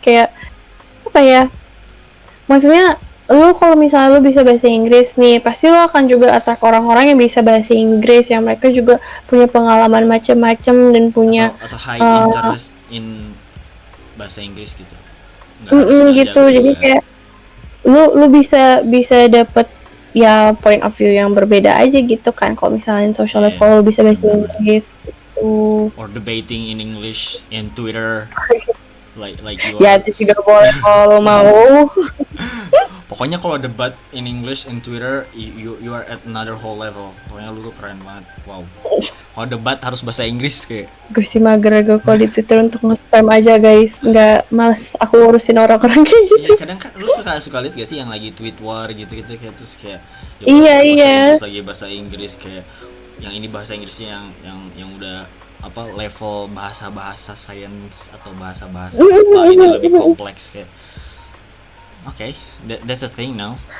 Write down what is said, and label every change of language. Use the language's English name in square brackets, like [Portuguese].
[Indonesian] Kayak apa ya, maksudnya lu kalau misalnya lu bisa bahasa Inggris nih, pasti lu akan juga attract orang-orang yang bisa bahasa Inggris, yang mereka juga punya pengalaman macam-macam dan punya atau high interest in bahasa Inggris gitu. Gitu. Jadi kayak lu bisa dapet ya point of view yang berbeda aja gitu kan, kalau misalnya social life, kalau lu bisa bahasa Inggris gitu. [English] Or debating in English in Twitter. like you [Indonesian] Ya itu juga boleh kalau mau. [English] Pokoknya kalau debat in English in Twitter, you are at another whole level. [Indonesian] Pokoknya lu tuh keren banget. Wow. Kalau debat harus bahasa Inggris kayak. Gue sih mager gue kalau di Twitter untuk nge-spam aja guys. Nggak, males aku urusin orang-orang kayak gitu. Iya, kadang kan lu suka lihat gak sih yang lagi tweet war gitu kayak, terus kayak Iya. Terus lagi bahasa Inggris kayak yang ini bahasa Inggrisnya yang udah apa level bahasa science atau bahasa apa ini lebih kompleks kayak [English] that's a thing now.